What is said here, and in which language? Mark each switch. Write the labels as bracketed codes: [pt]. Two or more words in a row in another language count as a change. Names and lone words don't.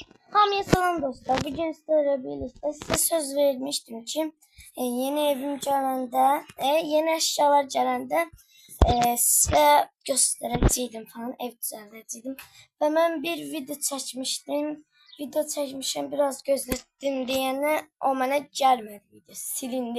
[az] Hamıya salam dostlar. [tr] Bugün sizlerle birlikte size söz vermiştim [az] ki yeni evim gələndə, yeni eşyalar gələndə sizə göstərəcəydim falan, ev düzəldəcəydim. Və mən bir video çəkmişdim. Video çəkmişəm, biraz gözlətdim deyənə o mənə gəlmədi video, silindi.